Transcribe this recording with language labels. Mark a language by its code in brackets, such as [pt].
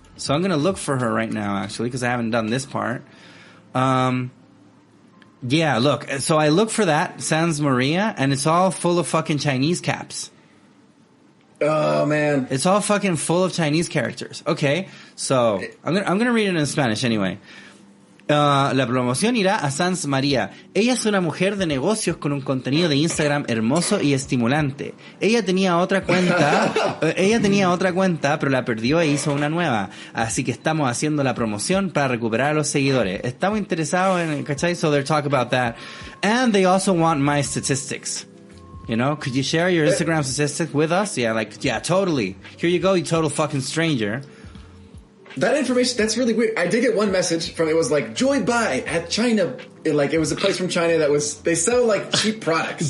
[en] So I'm going to look for her right now, actually, because I haven't done this part. Yeah, look. So I look for that, Sans Maria, and it's all full of fucking Chinese caps. Oh, man. It's all fucking full of Chinese characters. Okay, so I'm gonna read it in Spanish anyway. [es] La promoción irá a Sans María. Ella es una mujer de negocios con un contenido de Instagram hermoso y estimulante. Ella tenía otra cuenta, pero la perdió e hizo una nueva. Así que estamos haciendo la promoción para recuperar a los seguidores. Estamos interesados en, ¿cachai? [en] So they're talking about that. And they also want my statistics. You know, could you share your Instagram statistics with us? Yeah, like, yeah, totally. Here you go, you total fucking stranger. That information, that's really weird. I did get one message from, it was like, Joy Buy at China. It was a place from China that was, they sell like cheap products.